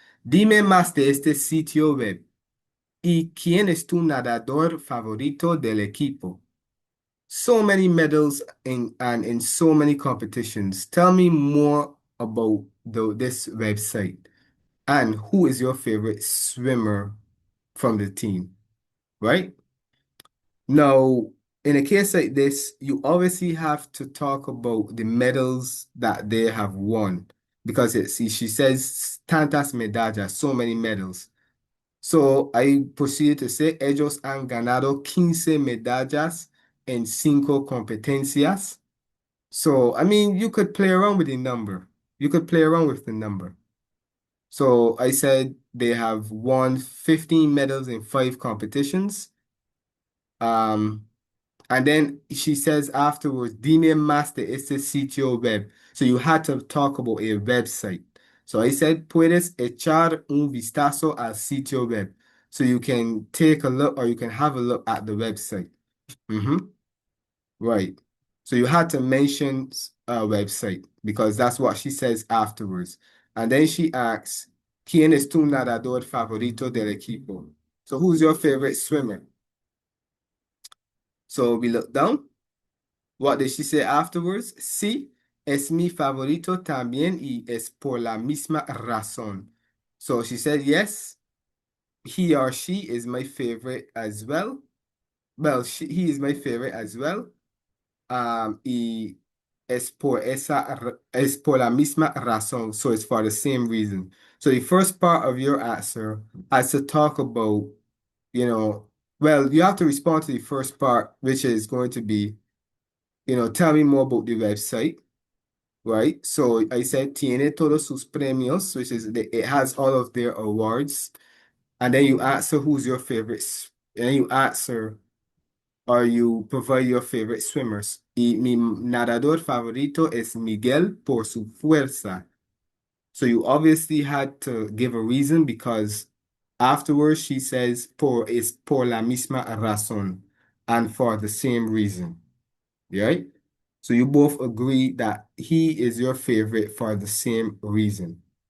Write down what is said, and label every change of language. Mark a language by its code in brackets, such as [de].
[es] Dime más de este sitio web. ¿Y quién es tu nadador favorito del equipo? [en] So many medals in so many competitions. Tell me more about this website and who is your favorite swimmer from the team, right? Now, in a case like this, you obviously have to talk about the medals that they have won because she says [es] tantas medallas, [en] so many medals. So I proceeded to say, [es] ellos han ganado 15 medallas en 5 competencias. [en] So, I mean, you could play around with the number. You could play around with the number. So I said they have won 15 medals in 5 competitions. Um, and then she says afterwards, [es] dime más de este sitio web. [en] So you had to talk about a website. So I said, [es] puedes echar un vistazo al sitio web. [en] So you can take a look or you can have a look at the website. Right. So you had to mention a website because that's what she says afterwards. And then she asks, [es] ¿Quién es tu nadador favorito del equipo? [en] So who's your favorite swimmer? So we look down. What did she say afterwards? [es] Sí, es mi favorito también y es por la misma razón. [en] So she said, yes, he or she is my favorite as well. Well, he is my favorite as well. [es] Y es por la misma razón. [en] So it's for the same reason. So the first part of your answer has to talk about, well, you have to respond to the first part, which is going to be, tell me more about the website, right? So I said, [es] tiene todos sus premios, [en] which is, it has all of their awards. And then you answer who's your favorite, and you answer or you provide your favorite swimmers. [es] Y mi nadador favorito es Miguel por su fuerza. [en] So you obviously had to give a reason because afterwards she says [es] es por la misma razón [en] and for the same reason. Right? So you both agree that he is your favorite for the same reason.